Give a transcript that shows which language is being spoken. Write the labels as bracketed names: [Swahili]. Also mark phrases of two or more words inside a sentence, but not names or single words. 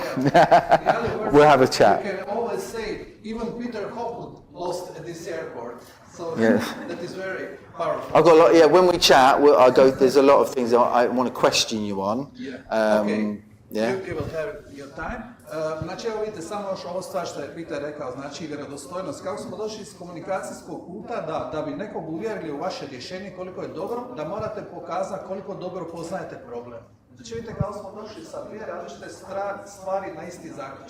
[English] Yeah. We'll have a chat. You can always say, even Peter Hopwood lost at this airport. So Yes. that is very powerful. I've got a lot. Yeah, when we chat, there's a lot of things I want to question you on. Yeah. Okay. Yeah. You will have your time. [Croatian] Znači, evo vidite samo još ovo stvar što je Peter rekao, znači vjerodostojnost. Kako smo došli iz komunikacijskog puta da bi nekog uvjerili u vaše rješenje koliko je dobro, da morate pokazati koliko dobro poznajete problem. Znači vidite kako smo došli sa dvije različite stvari na isti zaključak.